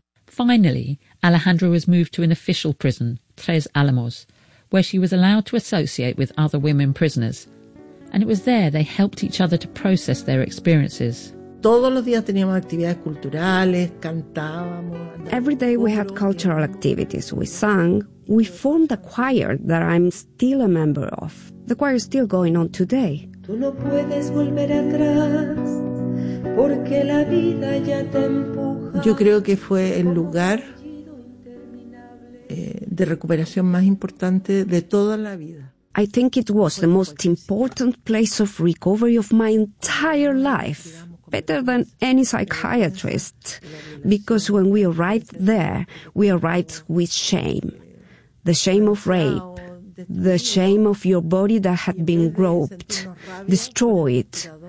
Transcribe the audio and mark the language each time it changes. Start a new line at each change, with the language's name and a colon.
English: Finally, Alejandra was moved to an official prison, Tres Alamos, where she was allowed to associate with other women prisoners. And it was there they helped each other to process their experiences. Every day we had cultural activities. We sang. We formed a choir that I'm still a member of. The choir is still going on today.
Spanish: Tú no puedes volver atrás, porque la vida ya te empuja. Yo creo que fue el lugar de recuperación más importante de toda la vida.
English: I think it was the most important place of recovery of my entire life, better than any psychiatrist, because when we arrived there, we arrived with shame. The shame of rape, the shame of your body that had been groped, destroyed.